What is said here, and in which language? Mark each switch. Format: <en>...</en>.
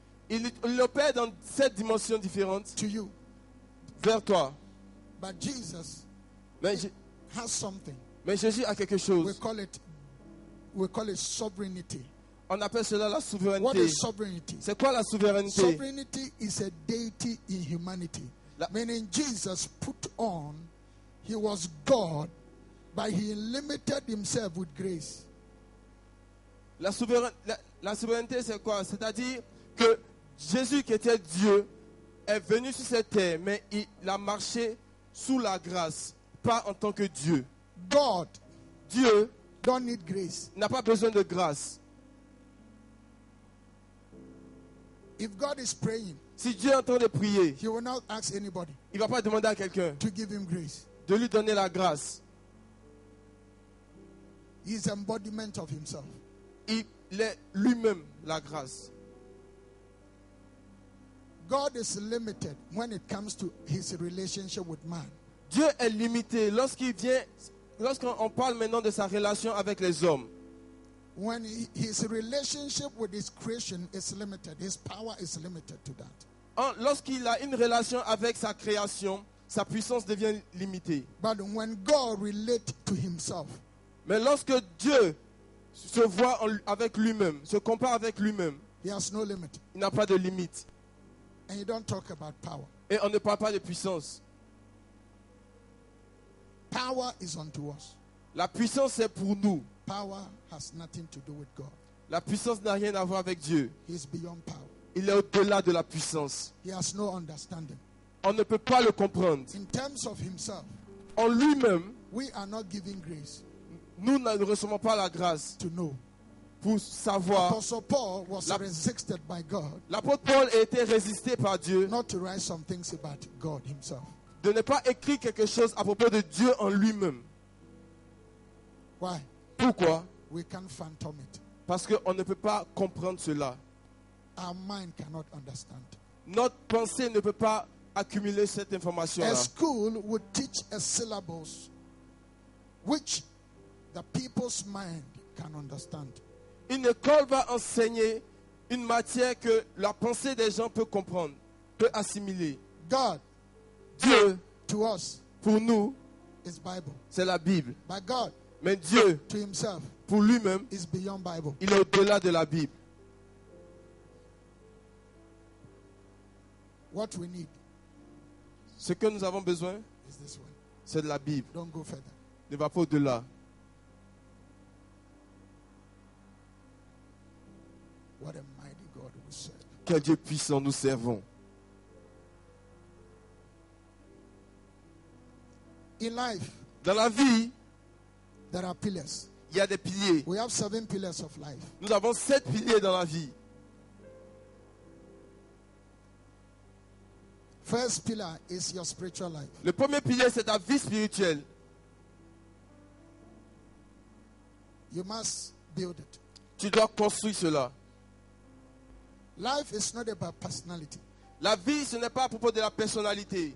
<fr>Il opère dans 7 dimensions différentes</fr> <en>to you,</en> <fr>vers toi.</fr> <en>but Jesus</en> <fr>Mais</fr> <en>has something.</en> <fr>Jésus a quelque</fr> <en>We</en> <fr>chose.</fr> <en>call it sovereignty.</en> <fr>On appelle cela la</fr> <en>What</en> <fr>souveraineté.</fr> <en>is sovereignty?</en> <fr>C'est quoi la souveraineté?</fr> <en>Sovereignty is a deity in humanity.</en> <fr>La-</fr> <en>Meaning Jesus put on, he was God, but he limited himself with grace.</en> <fr>La souveraineté, c'est quoi? C'est-à-dire que Jésus, qui était Dieu, est venu sur cette terre, mais il a marché sous la grâce, pas en tant que Dieu.</fr> <en>God</en> <fr>Dieu</fr> <en>don't need grace.</en> <fr>n'a pas besoin de grâce.</fr> <en>If God is praying,</en> <fr>Si Dieu est en train de prier,</fr> <en>he will not ask anybody</en> <fr>il ne va pas demander à quelqu'un</fr> <en>to give him grace.</en> <fr>de lui donner la grâce.</fr> <en>He is embodiment of himself.</en> <fr>Il est lui-même la grâce.</fr> <en>God is limited when it comes to his relationship with man.</en> <fr>Dieu est limité lorsqu'on parle maintenant de sa relation avec les hommes.</fr> <en>When his relationship with his creation is limited, his power is limited to that.</en> <fr>Lorsqu'il a une relation avec sa création, sa puissance devient limitée.</fr> <en>But when God relates to himself,</en> <fr>Mais lorsque Dieu se voit avec lui-même, se compare avec lui-même,</fr> <en>he has no limit.</en> <fr>il n'a pas de limite.</fr> <en>And you don't talk about power.</en> <fr>Et on ne parle pas de puissance.</fr> <en>Power is unto us.</en> <fr>La puissance, c'est pour nous.</fr> <en>Power has nothing to do with God.</en> <fr>La puissance n'a rien à voir avec Dieu.</fr> <en>He is beyond power.</en> <fr>Il est au-delà de la puissance.</fr> <en>He has no understanding.</en> <fr>On ne peut pas le comprendre.</fr> <en>In terms of himself,</en> <fr>En lui-même,</fr> <en>we are not giving grace</en> <fr>nous ne recevons pas la grâce</fr> <en>to know.</en> <fr>pour savoir.</fr> <en>Apostle Paul was</en> <fr>La-</fr> <en>resisted by God</en> <fr>L'apôtre Paul a été résisté par Dieu</fr> <en>not to write some things about God himself.</en> <fr>de ne pas écrire quelque chose à propos de Dieu en lui-même.</fr> <en>Why?</en> <fr>Pourquoi?</fr> <en>We can't phantom it.</en> <fr>Parce qu'on ne peut pas comprendre cela.</fr> <en>Our mind cannot understand.</en> <fr>Notre pensée ne peut pas accumuler cette information-là.</fr> <en>A school would teach a syllabus which the people's mind can understand.</en> <fr>Une école va enseigner une matière que la pensée des gens peut comprendre, peut assimiler.</fr> <en>God,</en> <fr>Dieu,</fr> <en>to us,</en> <fr>pour nous,</fr> <en>is Bible.</en> <fr>c'est la Bible.</fr> <en>But God,</en> <fr>Mais Dieu,</fr> <en>to himself,</en> <fr>pour lui-même,</fr> <en>is beyond Bible.</en> <fr>il est au-delà de la Bible.</fr> <en>What we need</en> <fr>Ce que nous avons besoin,</fr> <en>is this one.</en> <fr>c'est de la Bible.</fr> <en>Don't go further.</en> <fr>Ne va pas au-delà.</fr> <en>What a mighty God we serve.</en> <fr>Quel Dieu puissant nous servons.</fr> <en>In life,</en> <fr>Dans la vie,</fr> <en>there are pillars.</en> <fr>il y a des piliers.</fr> <en>We have 7 pillars of life.</en> <fr>Nous avons 7 piliers dans la vie.</fr> <en>First pillar is your spiritual life.</en> <fr>Le premier pilier, c'est ta vie spirituelle.</fr> <en>You must build it.</en> <fr>Tu dois construire cela.</fr> <en>Life is not about personality.</en> <fr>La vie, ce n'est pas à propos de la personnalité.</fr>